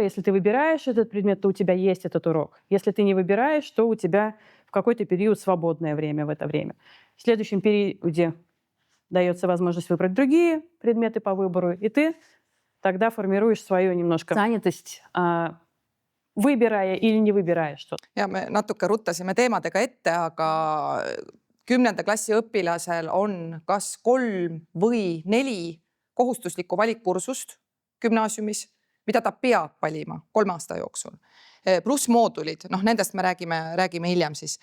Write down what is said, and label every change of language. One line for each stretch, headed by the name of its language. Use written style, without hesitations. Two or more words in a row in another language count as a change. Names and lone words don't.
Russian: Если ты выбираешь этот предмет, то у тебя есть этот урок. Если ты не выбираешь, то у тебя в какой-то период свободное время в это время. В следующем периоде дается возможность выбрать другие предметы по выбору, и ты тогда формируешь свою немножко занятость, выбирая или не выбирая что-то.
Estonian: Ja me natuke ruttasime teemadega ette, aga 10. klassi õpilasel on kas 3 või 4 kohustuslikku valikkursust gümnaasiumis, mida ta peab valima 3 aasta jooksul. Pluss moodulid, nendest me räägime hiljem siis.